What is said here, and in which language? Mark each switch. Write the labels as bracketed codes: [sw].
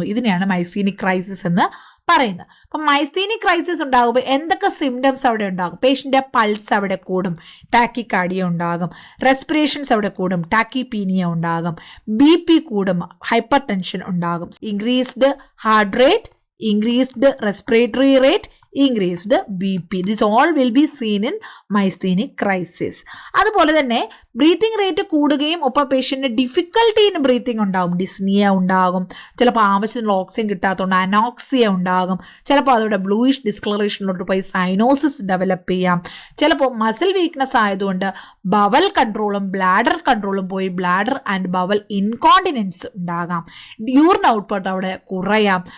[ml] ഇതിനെയാണ് myasthenic crisis എന്ന് പറയുന്നത്. അപ്പം മൈസ്തീനിക് ക്രൈസിസ് ഉണ്ടാകുമ്പോൾ എന്തൊക്കെ സിംറ്റംസ് അവിടെ ഉണ്ടാകും? പേഷ്യന്റെ പൾസ് അവിടെ കൂടും, ടാക്കിക്കാർഡിയ ഉണ്ടാകും, റെസ്പിറേഷൻസ് അവിടെ കൂടും, ടാക്കിപീനിയ ഉണ്ടാകും, BP കൂടും, ഹൈപ്പർ ടെൻഷൻ ഉണ്ടാകും, [en] Increased heart rate, increased respiratory rate, increased BP. This all will be seen in myasthenic crisis. [ml] അതുപോലെ തന്നെ ബ്രീത്തിങ് റേറ്റ് കൂടുകയും ഒപ്പം പേഷ്യന്റിന് ഡിഫിക്കൽട്ടി ഇൻ ബ്രീത്തിങ് ഉണ്ടാകും, ഡിസ്നിയ ഉണ്ടാകും, ചിലപ്പോൾ ആവശ്യത്തിനുള്ള ഓക്സിജൻ കിട്ടാത്തതുകൊണ്ട് അനോക്സിയ ഉണ്ടാകും, ചിലപ്പോൾ അതോടെ ബ്ലൂയിഷ് ഡിസ്കളറേഷനിലോട്ട് പോയി സൈനോസിസ് ഡെവലപ്പ് ചെയ്യാം, ചിലപ്പോൾ മസിൽ വീക്ക്നെസ് ആയതുകൊണ്ട് ബവൽ കൺട്രോളും ബ്ലാഡർ കൺട്രോളും പോയി ബ്ലാഡർ ആൻഡ് ബവൽ ഇൻകോണ്ടിനൻസ് ഉണ്ടാകാം, യൂറിൻ ഔട്ട്പുട്ട് അവിടെ കുറയാം.